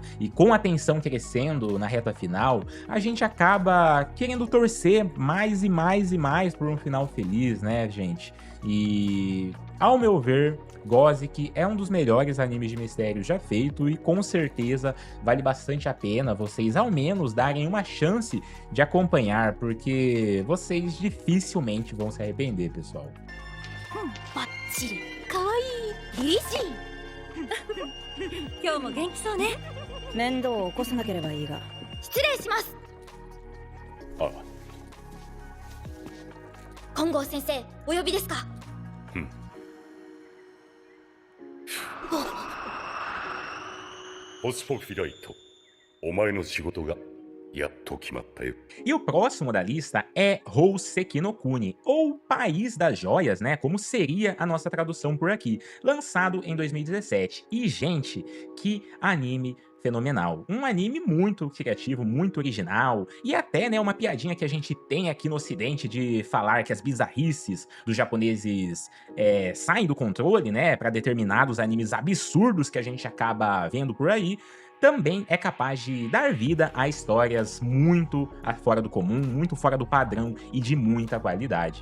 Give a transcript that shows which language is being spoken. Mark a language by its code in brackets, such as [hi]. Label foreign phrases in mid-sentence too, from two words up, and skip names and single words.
[pt] E com a tensão crescendo na reta final, a gente acaba querendo torcer mais e mais e mais por um final feliz, né, gente? E, ao meu ver, Gothic é um dos melhores animes de mistério já feito e com certeza vale bastante a pena vocês ao menos darem uma chance de acompanhar, porque vocês dificilmente vão se arrepender, pessoal. [ja] バッチリかわいいリジ今日も元気そうね面倒を起こさなければいいが失礼しますああ金剛先生お呼びですかうんポスポフィライトお前の仕事がやっと決まったよ [pt] E o próximo da lista é Houseki no Kuni, ou País das Joias, né? Como seria a nossa tradução por aqui, lançado em 2017. E, gente, que anime fenomenal. Um anime muito criativo, muito original, e até, né, uma piadinha que a gente tem aqui no ocidente de falar que as bizarrices dos japoneses saem do controle, né, para determinados animes absurdos que a gente acaba vendo por aí, também é capaz de dar vida a histórias muito fora do comum, muito fora do padrão e de muita qualidade.